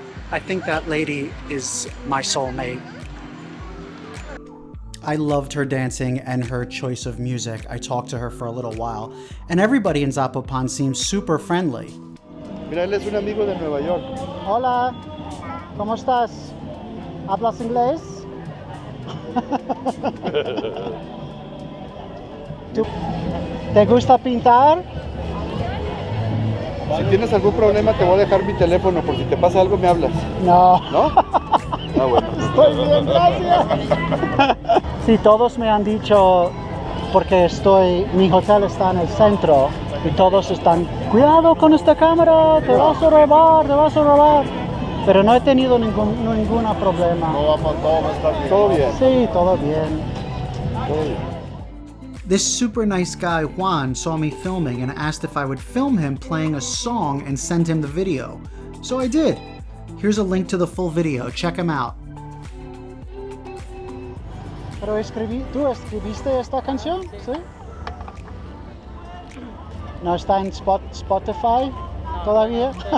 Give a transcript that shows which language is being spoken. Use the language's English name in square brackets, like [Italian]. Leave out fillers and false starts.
[English] I think that lady is my soulmate. I loved her dancing and her choice of music. I talked to her for a little while, and everybody in Zapopan seems super friendly. [Spanish] Mira, él es un amigo de Nueva York. Hola, ¿cómo estás? ¿Hablas inglés? ¿Te gusta pintar? Si tienes algún problema, te voy a dejar mi teléfono. Por si te pasa algo, me hablas. No. ¿No? Ah, bueno. Estoy bien, gracias. Sí, todos me han dicho, porque mi hotel está en el centro, y todos están, cuidado con esta cámara, te vas a robar. Pero no he tenido ningún problema. Todo va a estar bien. ¿Todo bien? Sí, todo bien. Todo bien. [English] This super nice guy, Juan, saw me filming and asked if I would film him playing a song and send him the video. So I did. Here's a link to the full video. Check him out. [Spanish] Pero ¿tú escribiste esta canción? ¿Sí? ¿No está en Spotify todavía?